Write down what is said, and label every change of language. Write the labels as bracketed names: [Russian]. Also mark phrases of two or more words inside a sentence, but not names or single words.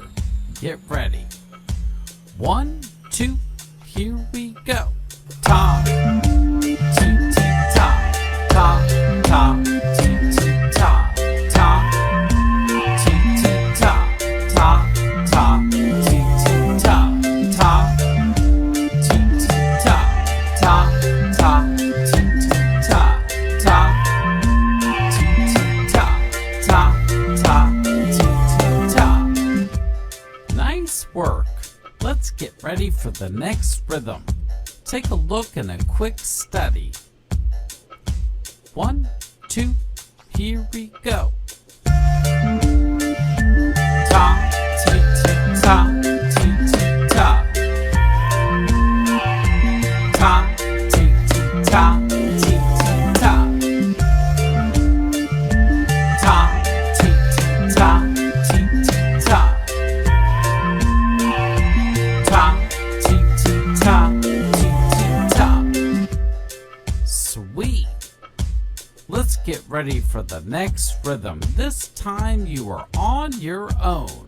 [English] Get ready. 1, 2, here we go. Ta, tee tee ta, ta, ta, tee tee ta, ta, tee tee ta, ta, ta, tee tee ta, ta, tee tee ta, ta, ta, tee tee ta, ta. Nice work. Let's get ready for the next rhythm. Take a look and a quick study. 1, 2, here we go. Ta, tee tee ta, tee tee ta. Ta, tee tee ta, tee tee ta. Ta, tee tee ta, tee tee ta. Ta, tee tee ta, tee tee ta. Sweet. Let's get ready for the next rhythm. This time you are on your own.